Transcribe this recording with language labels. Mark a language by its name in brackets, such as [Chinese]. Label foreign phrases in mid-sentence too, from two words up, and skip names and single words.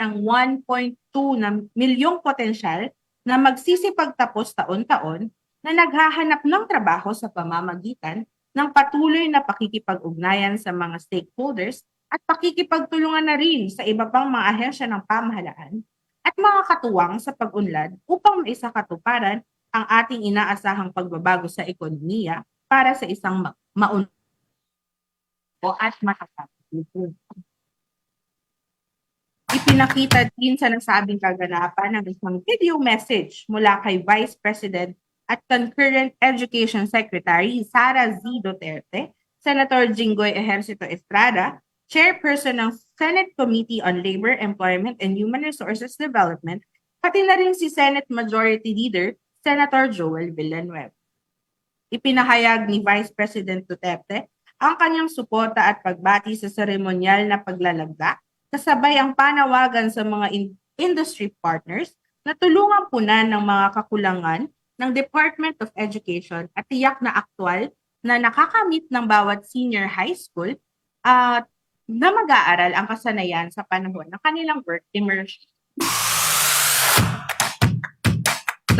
[Filipino] ang 1.2 na milyong potensyal na magsisipagtapos taon-taon na naghahanap ng trabaho sa pamamagitan ng patuloy na pakikipag-ugnayan sa mga stakeholders at pakikipagtulungan na rin sa iba pang mga ahensya ng pamahalaan at mga katuwang sa pag-unlad upang maisakatuparan ang ating inaasahang pagbabago sa ekonomiya para sa isang maunlad at matatag. Ipinakita din sa nasabing kaganapan ng isang [English] video message [Filipino] mula kay Vice President at [English] concurrent Education Secretary [Filipino] Sara Z. Duterte, Senator Jinggoy Ejercito Estrada, Chairperson ng Senate Committee on Labor, Employment, and Human Resources Development, pati na rin si Senate Majority Leader Senator Joel Villanueva. Ipinahayag ni Vice President Duterte ang kanyang suporta at pagbati sa seremonyal na paglalagda, kasabay ang panawagan sa mga [English] industry partners [Filipino] na tulungan punan ng mga kakulangan ng Department of Education at tiyak na aktwal na nakakamit ng bawat [English] senior high school [Filipino] at na mag-aaral ang kasanayan sa panahon ng kanilang [English] work immersion.